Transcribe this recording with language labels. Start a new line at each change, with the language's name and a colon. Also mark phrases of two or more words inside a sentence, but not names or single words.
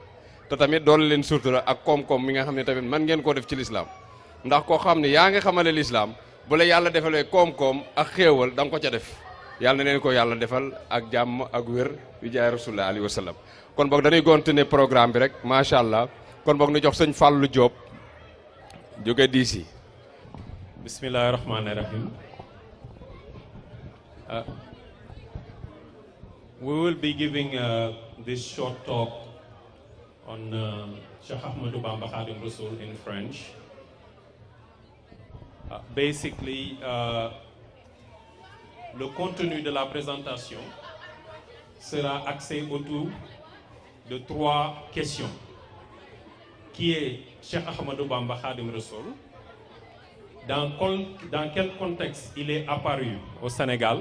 Wolof: te tamit doole leen sutura ak koom-koom mi nga xam ne tamit man ngeen koo def ci lislaam, ndax koo xam ne yaa ngi xamale lislaam bu la yàlla defalee koom-koom ak xéewal da nga ko ca def. yàlla na leen ko yàlla defal ak jàmm ak wér yu jaay
Arabic: رسول الله عليه وسلم.
Wolof: kon boog dañuy
French: continuer programme
Wolof: bi rek
Arabic: ما شاء الله.
Wolof: kon boog ñu jox sëñ Fallou Diop jóge DC.
Arabic: بسم الله الرحمن الرحيم.
English: We will be giving this short talk on Cheikh Ahmadou Bamba Khadim Rassoul in French. Basically,
French: le contenu de la présentation sera axé autour de 3 questions. Qui est Cheikh Ahmadou Bamba Khadim Rassoul? Dans quel contexte il est apparu au Sénégal?